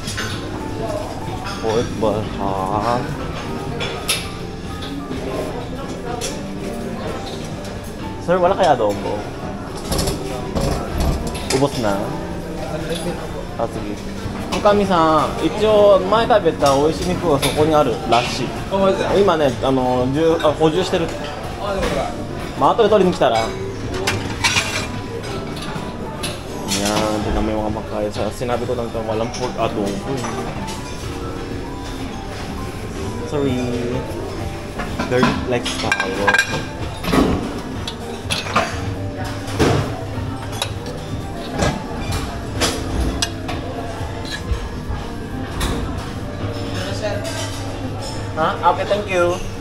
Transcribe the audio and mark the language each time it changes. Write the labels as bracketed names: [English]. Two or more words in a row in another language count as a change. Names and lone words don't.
[Filipino] Pork baha. Sir, wala kaya adobo? Ubos na? Ah, sige. [Japanese] おかみさん、一応前食べた美味しい肉がそこにあるらしい。今ね、補充してる。まあ後で取りに来たら。 [Filipino] Yan, hindi namin mga makaya. Sinabi ko lang ito, walang pork adobo. Sorry. [English] Very like style. Ha? Okay, thank you.